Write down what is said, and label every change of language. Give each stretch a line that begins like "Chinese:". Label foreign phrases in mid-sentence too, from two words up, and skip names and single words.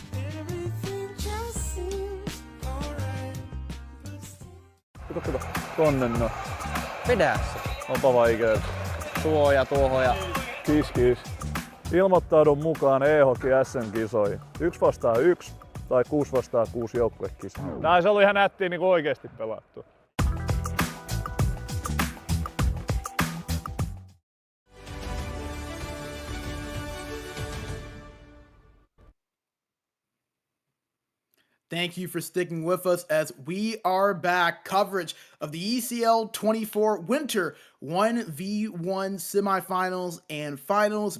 Finnish: Kato. Tonne no. Vedä se. Onpa vaikea. Tuo ja. Kis. Ilmoittaudun mukaan EHOKin SM-kisoihin. 1-1 tai 6-6 joukkuekisa. Nää se oli ihan nättiä niinku oikeesti pelattu.
English: Thank you for sticking with us as we are back. Coverage of the ECL 24 Winter 1v1 semifinals and finals.